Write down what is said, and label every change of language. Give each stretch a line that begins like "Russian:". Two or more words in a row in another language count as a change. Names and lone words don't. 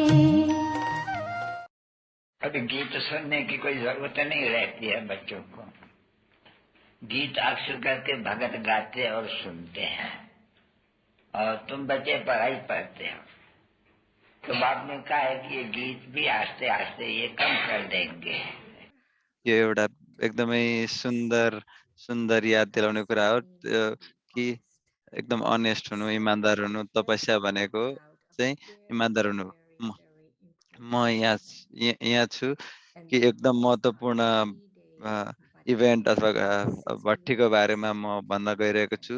Hindi: अभी गीत सुनने की कोई जरूरत नहीं रहती है बच्चों को। गीत अक्सर करके भगत गाते और सुनते हैं, और तुम बच्चे पढ़ाई पढ़ते हो, तो बाप ने कहा है कि ये गीत भी आस्ते आस्ते ये कम कर देंगे।
Nepali: यो एउटा एकदमै सुन्दर याद दिलाउने कुरा हो कि एकदम अनेस्ट हुनु, इमान्दार हुनु। तपस्या भनेको चाहिँ इमान्दार हुनु। म यहाँ छु कि एकदम महत्त्वपूर्ण इभेन्ट अथवा भट्टीको बारेमा म भन्न गइरहेको छु।